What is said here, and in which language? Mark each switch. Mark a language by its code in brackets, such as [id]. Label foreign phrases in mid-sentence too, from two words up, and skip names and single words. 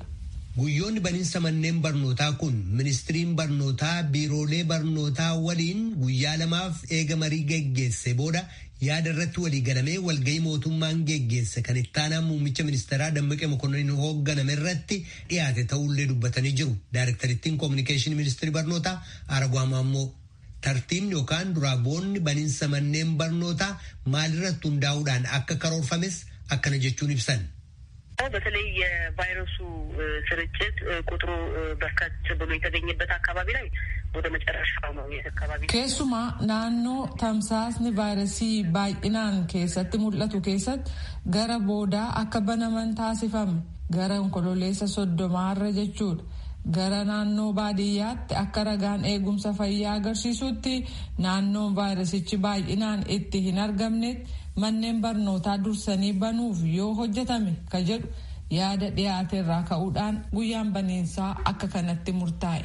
[om] Guyyoonni baniinsa manneen barnootaa kun ministiriin barnootaa biiroolee barnootaa waliin guyyaa lamaaf eega marii geggeesse booda yaada irratti walii galamee walgahii mootummaan geggeesse kan ittaanaa muummicha ministeeraa Dammaqee Mokonnin hoogganame irratti dhiyaate ta'ullee dubbatanii jiru. Daayirektarittiin Kominikeeshinii Ministirii Barnootaa Aragwa Maammoo. Tartiibni yookaan duraaboonni baniinsa manneen barnootaa maalirratti hundaa'uudhaan akka karoorfames akkana jechuun ibsan. [am] በተለይ የቫይረሱ ስርጭት ቁጥሩ በርከት ብሎ የተገኘበት አካባቢ ላይ ወደ መጨረሻው ነው የአካባቢ [om] keessumaa naannoo tamsaasni vaayirasii baay'inaan keessatti mul'atu keessatti gara boodaa akka banaman taasifame gara onkololeessa 30 jechuudha. Gara naannoo baadiyyaatti akka ragaan eegumsa fayyaa agarsiisutti naannoon vaayirasichi baay'inaan itti hin argamnetti manneen barnootaa dursanii banuuf yoo hojjetame ka jedhu yaada dhiyaate irraa ka'uudhaan guyyaan baniinsaa akka kanatti murtaa'e.